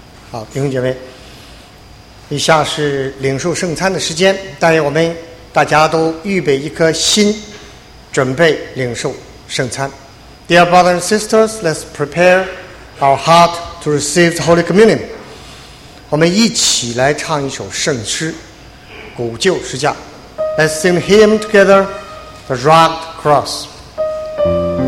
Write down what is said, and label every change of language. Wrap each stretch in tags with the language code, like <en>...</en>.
<zh>好，弟兄姐妹，以下是领受圣餐的时间，但愿我们大家都预备一颗心，准备领受圣餐。</zh> <en>Dear brothers and sisters, let's prepare our heart to receive the Holy Communion.</en> <zh>我们一起来唱一首圣诗《古旧十架》。</zh> <en>Let's sing the hymn together, The Rugged Cross.</en>